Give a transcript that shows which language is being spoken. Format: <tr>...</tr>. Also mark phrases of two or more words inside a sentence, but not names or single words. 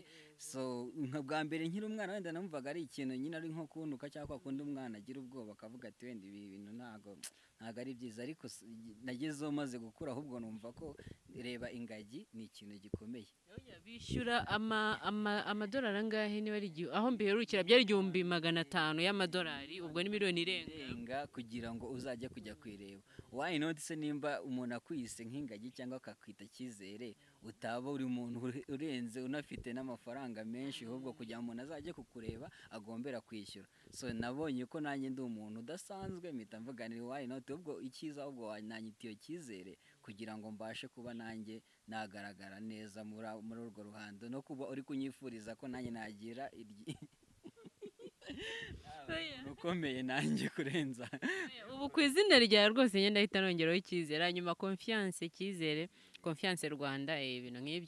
<rw>So bwa mbere nkiri umwana wenda namvuga ari ikintu nyine ari nko kuntuka, cyangwa kundi umwana agira ubwoba akavuga ati wenda ibi bintu ntago ari byiza, ariko nagezeho maze gukura, ahubwo numva ko reba ingagi ni ikintu gikomeye. Bishyura amadolari angahe? Niba ari aho mbiherukira byari 500 y'amadolari, ubwo ni miliyoni irenga, kugira ngo uzajye kujya kwireba.</rw> <en>Why not</en> <rw>se, nimba umuntu akwise nk'ingagi cyangwa akakwita Cyizere, utaba uri umuntu urenze unafite n'amafaranga menshi, ahubwo kugira ngo umuntu azajye kukureba agombera kwishyura. So nabonye ko nanjye ndi umuntu udasanzwe, mpita mvuga ni</rw> <en>why not,</en> <rw>ubwo icyiza ahubwo nanyitiye Cyizere kugira ngo mbashe kuba nanjye nagaragara neza muri urwo ruhando, no kuba uri kunyifuriza ko nanjye nagira ukomeye nanjye kurenza. ubu ku izina ryawe rwose ngenda ahita nongeraho icyizere hanyuma confiance icyizere confiance Rwanda ibintu nk'ibyo.</rw>